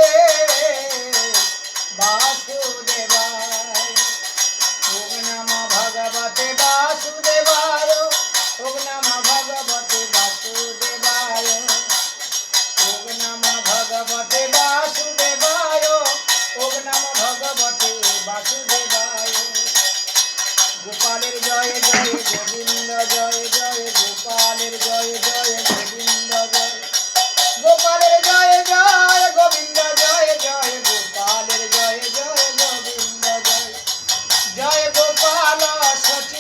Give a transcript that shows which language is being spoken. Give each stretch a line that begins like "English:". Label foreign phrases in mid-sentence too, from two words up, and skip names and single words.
Sanskrit: বাসুদেবায় ওম নম ভগবতে বাসুদেবায় ওম নম ভগবতে বাসুদেবায় ওম নম ভগবতে বাসুদেবায় ওম নম ভগবতে বাসুদেবায়
Bangla: গোপালের জয় জয় গোবিন্দ জয় জয় গোপালের জয় জয় গোবিন্দ জয় গোপালের জয় জয় গোবিন্দ জয় জয় গোপালের জয় জয় গোবিন্দ জয় জয় গোপাল সচির